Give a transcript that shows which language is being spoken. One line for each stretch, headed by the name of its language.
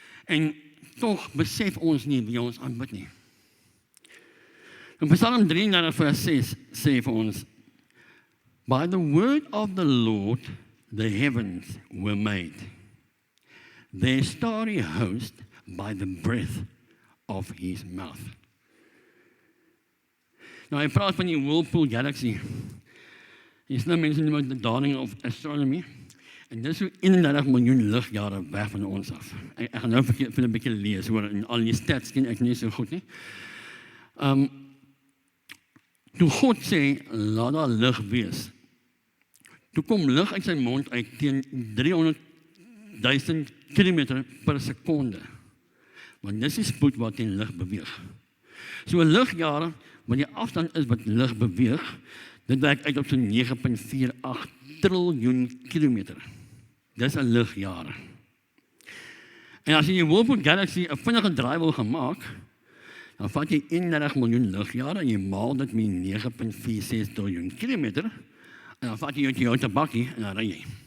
Afrikaans: En tog besef ons nie wie ons aanbid nie. In Psalm 33 vers 6 sê vir ons,
English: By the word of the Lord the heavens were made, their starry host by the breath of his mouth.
Afrikaans: Nou, hy praat van die Whirlpool Galaxy. Jy sien mense noem
English: the dawning of astronomy.
Afrikaans: En dis so 31 miljoen ligjare weg van ons af. Ek gaan nou vir 'n bietjie lees oor en al die stats ken ek nie so goed nie. Toe God sê, laat daar lig wees. Toe kom lig uit sy mond uit teen 300.000 kilometer per sekonde. Want dis die spoed wat teen lig beweeg. So 'n ligjare, wat die afstand is wat lig beweeg, dit werk uit op so 9.48 triljoen kilometer. Dis 'n ligjare. En as jy die Whirlpool Galaxy 'n vinnige draai wil gemaak, dan vat jy 31 miljoen ligjare en jy maal dit met 9.46 triljoen kilometer, en dan vat jy jou Toyota bakkie en dan ry jy.